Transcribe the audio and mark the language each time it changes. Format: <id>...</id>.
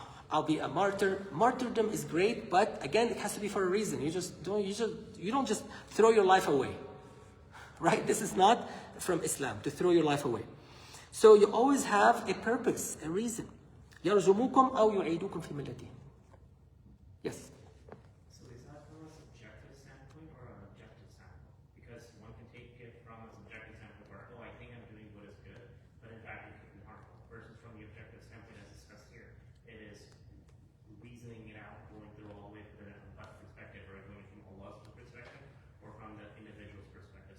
<en>I'll be a martyr. Martyrdom is great, but again, it has to be for a reason. You don't just throw your life away, right? This is not from Islam, to throw your life away. So you always have a purpose, a reason.</en> <ar>يرجموكم أو يعيدوكم في ملتهم.</ar> <en>Yes. So is that from a subjective standpoint or an objective standpoint? Because one can take it from a subjective standpoint where, oh, I think I'm doing what is good, but in fact it could be harmful. Versus from the objective standpoint as discussed here, it is reasoning it out, going through all the way from a perspective, or going from Allah's perspective, or from the individual's perspective.</en>